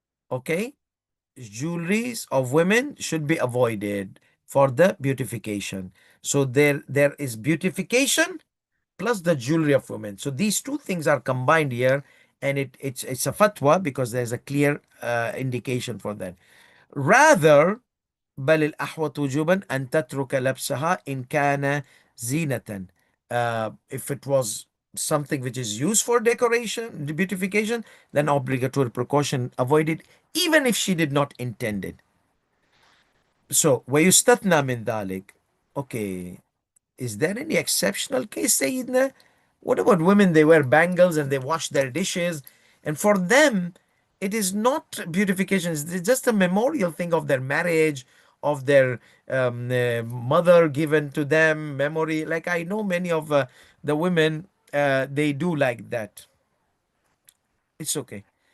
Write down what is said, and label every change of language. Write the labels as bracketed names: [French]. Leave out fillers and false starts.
[English] Okay, jewelries of women should be avoided for the beautification. So there is beautification plus the jewelry of women. So these two things are combined here, and it's a fatwa because there's a clear indication for that. Rather, [Arabic] بل الأحوط وجوبا أن تترك لبسها إن كان زينة. [English] If it was something which is used for decoration, beautification, then obligatory precaution avoided, even if she did not intend it. So, [Arabic] ويستثنى من ذلك. [English] Okay, is there any exceptional case, Sayyidina? What about women? They wear bangles and they wash their dishes. And for them, it is not beautification. It's just a memorial thing of their marriage, of their mother given to them, memory. Like I know many of the women, they do like that. It's okay.